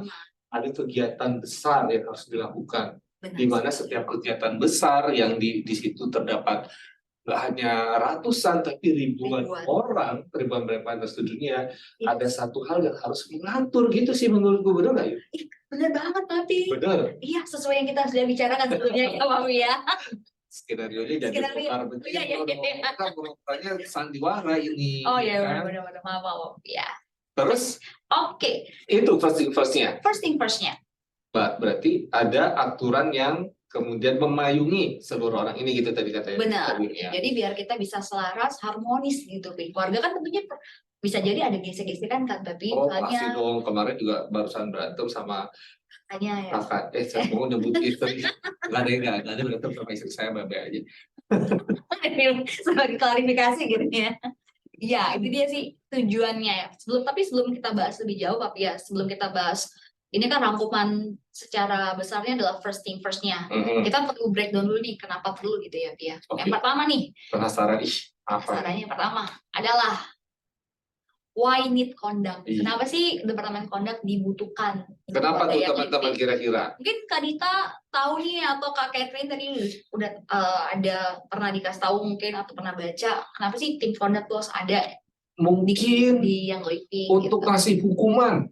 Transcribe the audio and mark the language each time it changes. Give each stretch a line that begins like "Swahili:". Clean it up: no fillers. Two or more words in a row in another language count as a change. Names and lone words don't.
Indonesian: Ada kegiatan besar yang harus dilakukan, di mana setiap kegiatan besar yang di situ terdapat nggak hanya ratusan tapi ribuan orang, ribuan brand partner dunia, ada satu hal yang harus mengatur gitu sih menurutku, benar nggak yuk? Benar banget Papi. Benar. Iya, sesuai yang kita sudah bicarakan sebelumnya ya Papi ya. Skenario-nya jadi bongkar begini. Kita pokoknya sandiwara ini. Oh iya, benar-benar maaf ya. Terus? Oke. Itu
English: first thing first-
Indonesian: nya.
English: First thing first-nya.
Indonesian: Berarti ada aturan yang kemudian memayungi seluruh orang ini gitu tadi katanya. Benar. Ya. Jadi biar kita bisa selaras, harmonis gitu. Keluarga kan tentunya bisa jadi ada gesek-gesekan kan, tapi pasti dong. Kemarin juga barusan berantem sama kakak. Saya mau nyebut istri. Nggak ada berantem sama istri saya, baik aja. Sebagai klarifikasi gitu ya. Ya, itu dia sih tujuannya. Sebelum kita bahas lebih jauh, Papi ya, sebelum kita bahas ini kan rangkuman secara besarnya adalah
English: first thing first-
Indonesian: nya. Kita perlu breakdown dulu nih, kenapa perlu gitu ya, Pia. Yang pertama nih. Penasaran, apa? Penasarannya yang pertama adalah
English: why need conduct?
Indonesian: Kenapa sih departemen conduct dibutuhkan? Kenapa tuh teman-teman kira-kira? Mungkin Kak Dita tahu nih, atau Kak Catherine tadi udah ada pernah dikasih tahu mungkin atau pernah baca. Kenapa sih tim conduct tuh harus ada? Mungkin di yang living. Untuk ngasih hukuman.